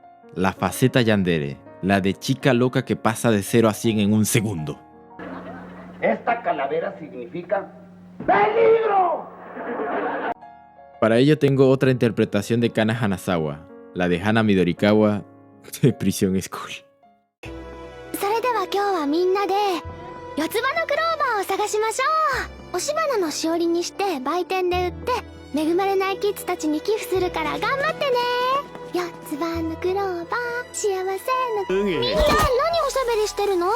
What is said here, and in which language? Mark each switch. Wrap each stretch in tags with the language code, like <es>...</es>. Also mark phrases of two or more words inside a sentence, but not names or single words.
<es>La faceta Yandere. La de chica loca que pasa de 0 a 100 en un segundo. Esta calavera significa ¡peligro! Para ello tengo otra interpretación de Kana Hanazawa. La de Hana Midorikawa de Prison School.</es> <ja>それでは今日はみんなで四つ葉のクローバーを探しましょう。押し花のしおりにして売店で売って恵まれないキッズたちに寄付するから頑張ってね。四つ葉のクローバー幸せのみんな何おしゃべりしてるの？</ja>